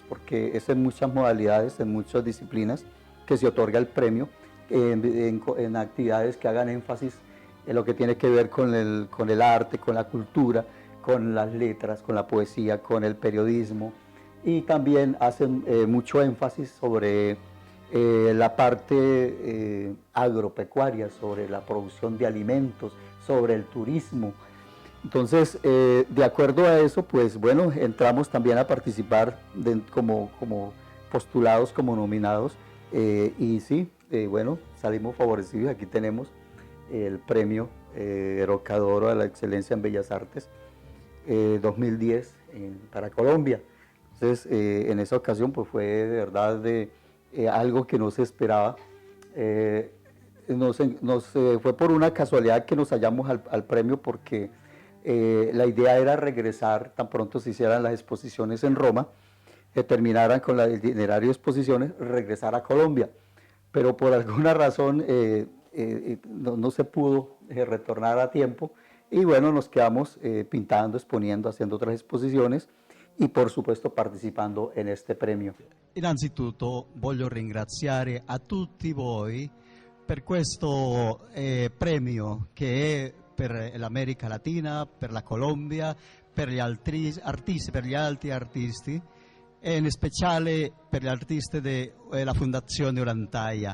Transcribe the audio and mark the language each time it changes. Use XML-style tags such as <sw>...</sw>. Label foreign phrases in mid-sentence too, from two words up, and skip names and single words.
<es>porque es en muchas modalidades, en muchas disciplinas que se otorga el premio, en actividades que hagan énfasis en lo que tiene que ver con el arte, con la cultura, con las letras, con la poesía, con el periodismo, y también hacen mucho énfasis sobre la parte agropecuaria, sobre la producción de alimentos, sobre el turismo. Entonces, de acuerdo a eso, pues bueno, entramos también a participar como postulados, como nominados, y sí, bueno, salimos favorecidos. Aquí tenemos el premio Rocca d'Oro a la excelencia en Bellas Artes 2010 para Colombia. Entonces, en esa ocasión pues fue de verdad algo que no se esperaba. Fue por una casualidad que nos hallamos al premio, porque la idea era regresar tan pronto se hicieran las exposiciones en Roma, terminaran con el itinerario de exposiciones, regresar a Colombia. Pero por alguna razón no se pudo retornar a tiempo, y bueno, nos quedamos pintando, exponiendo, haciendo otras exposiciones y por supuesto participando en este premio.</es> <it>Innanzitutto voglio ringraziare a tutti voi per questo premio che è per l'America Latina, per la Colombia, per gli altri artisti e in speciale per gli artisti della Fondazione Orantaia.</it>